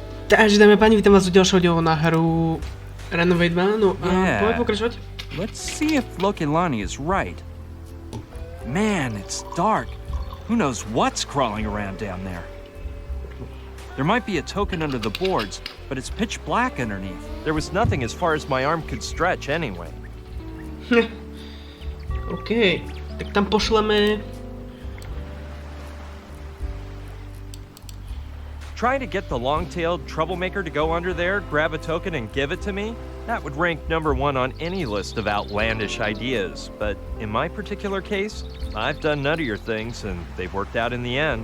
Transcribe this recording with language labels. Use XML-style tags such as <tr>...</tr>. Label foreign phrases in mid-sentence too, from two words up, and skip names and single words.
<sk>Takže dáme páni, vítam vás u ďalšieho dielu na hru Runaway 2, no a poďme pokračovať.</sk> <en>Let's see if Lokelani is right. Man, it's dark. Who knows what's crawling around down there? There might be a token under the boards, but it's pitch black underneath. There was nothing as far as my arm could stretch anyway.</en> <sk>OK, tak tam pošleme...</sk> <en>Try to get the long-tailed troublemaker to go under there, grab a token, and give it to me? That would rank #1 on any list of outlandish ideas. But in my particular case, I've done nuttier things, and they've worked out in the end.</en>